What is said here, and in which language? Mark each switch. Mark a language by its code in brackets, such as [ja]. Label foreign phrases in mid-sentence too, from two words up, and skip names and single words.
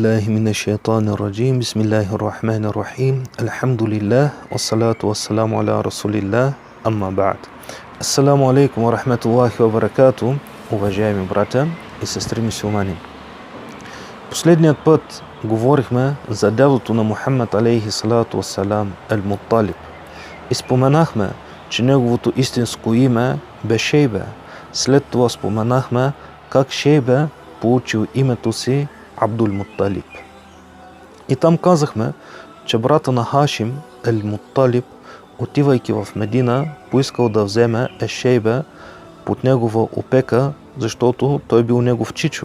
[ar] من الشيطان الرجيم بسم الله الرحمن الرحيم الحمد لله والصلاة والسلام على رسول الله أما بعد. السلام عليكم ورحمة الله وبركاته, [bg] уважаеми братя и сестри мюсюлмани. Последният път говорихме за дядото на Мухаммад [ar] عليه الصلاة والسلام [bg] Ал-Мутталиб и споменахме, че неговото истинско име бе Шейбе. След това споменахме как Шейбе получил името си Абдул-Мутталиб. И там казахме, че брата на Хашим Ал-Мутталиб, отивайки в Медина, поискал да вземе Шейбе под негова опека, защото той бил негов чичо.